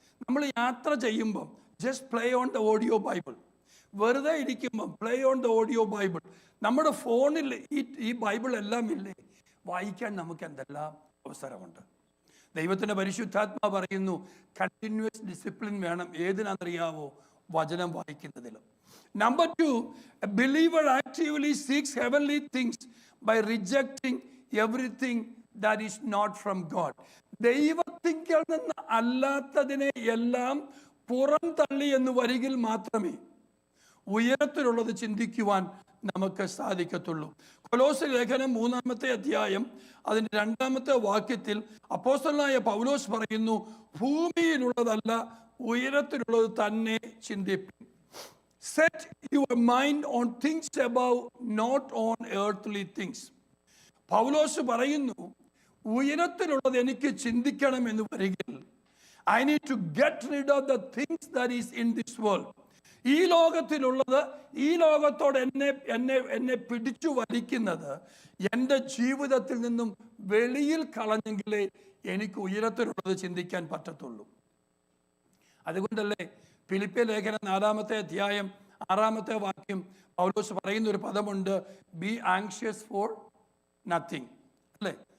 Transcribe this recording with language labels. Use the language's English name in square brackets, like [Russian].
[Malayalam] നമ്മൾ യാത്ര ചെയ്യുമ്പം [English] Just play on the audio Bible. [Malayalam] വെറുതെ ഇരിക്കുമ്പം [English] Play on the audio Bible. [Malayalam] നമ്മുടെ ഫോണിൽ ഈ ബൈബിൾ എല്ലാം ഇല്ലേ? വായിക്കാൻ നമുക്ക് എന്തെല്ലാം അവസരമുണ്ട്. ദൈവത്തിൻ്റെ പരിശുദ്ധാത്മാ പറയുന്നു [English] continuous discipline [Malayalam] വേണം. ഏതിനാണെന്നറിയാവോ? വചനം വായിക്കുന്നതിലും. [English] Number 2, a believer actively seeks heavenly things by rejecting everything that is not from God. [Malayalam] ദൈവത്തിങ്കിൽ നിന്ന് അല്ലാത്തതിനെ എല്ലാം പുറം തള്ളി എന്ന് വരികിൽ മാത്രമേ ഉയരത്തിലുള്ളത് ചിന്തിക്കുവാൻ നമുക്ക് സാധിക്കത്തുള്ളൂ. കൊലോസ്യ ലേഖനം 3-ാമത്തെ അധ്യായം അതിൻ്റെ 2-ാമത്തെ വാക്യത്തിൽ അപ്പോസ്തലനായ പൗലോസ് പറയുന്നു, ഭൂമിയിലുള്ളതല്ല ഉയരത്തിലുള്ളത് തന്നെ ചിന്തിപ്പിൻ. [English] Set your mind on things above, not on earthly things. [Malayalam] പൗലോസ് പറയുന്നു, ഉയരത്തിലുള്ളത് എനിക്ക് ചിന്തിക്കണം എന്ന് വരികിൽ [English] I need to get rid of the things that is in this world. [Malayalam] ഈ ലോകത്തിലുള്ളത്, ഈ ലോകത്തോട് എന്നെ പിടിച്ചു വലിക്കുന്നത് എൻ്റെ ജീവിതത്തിൽ നിന്നും വെളിയിൽ കളഞ്ഞെങ്കിലേ എനിക്ക് ഉയരത്തിലുള്ളത് ചിന്തിക്കാൻ പറ്റത്തുള്ളൂ. അതുകൊണ്ടല്ലേ ഫിലിപ്പിയ ലേഖനം 4-ാമത്തെ അധ്യായം 6-ാമത്തെ വാക്യം പൗലോസ് പറയുന്ന ഒരു പദമുണ്ട്, [English] Be anxious for nothing. [Malayalam] അല്ലേ?